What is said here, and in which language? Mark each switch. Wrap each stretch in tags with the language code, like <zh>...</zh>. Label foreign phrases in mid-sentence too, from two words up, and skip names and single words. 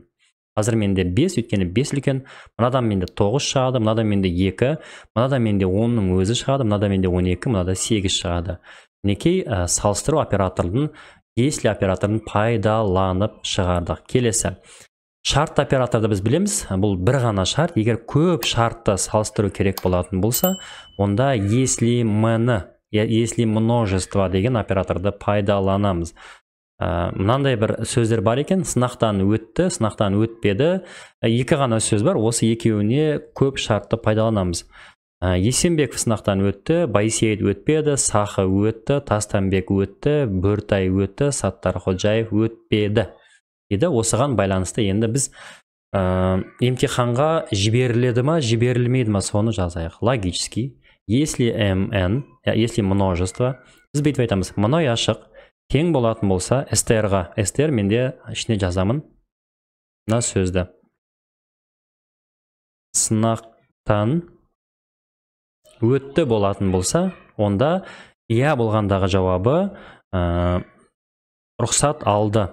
<kk>Қазір менде 5, өйткені 5 үлкен, мынадан менде 9 шығады, мынадан менде 2, мынадан менде 10-ның өзі шығады, мынадан менде 12, мынада 8 шығады. Мінекей салыстыру оператордың, если операторын пайдаланып шығардық. Келесі. Шарт операторды біз білеміз, бұл бір ғана шарт. Егер көп шартты салыстыру керек болатын болса, онда</kk> <ru>если множество</ru> <kk>деген операторды пайдаланамыз. Мынандай бір сөздер бар екен, сынақтан өтті, сынақтан өтпеді. Екі ғана сөз бар, осы екеуіне көп шартты пайдаланамыз. Есенбеков сынақтан өтті, Байсейіт өтпеді, Сақы өтті, Тастанбек өтті, Бөртай өтті, Саттар Ходжаев өтпеді. Осыған байланысты енді біз емтиханға жіберіледі ма, жіберілмейді ма, соны жазайық.</kk> <ru>Логический, если mn, если множество,</ru> <kk>біз бүйтіп айтамыз, мына ұяшық тең болатын болса, str-ға, str менде ішіне жазамын, мына сөзді. Сынақтан өтті болатын болса, онда болғандағы жауабы рұқсат алды.</kk>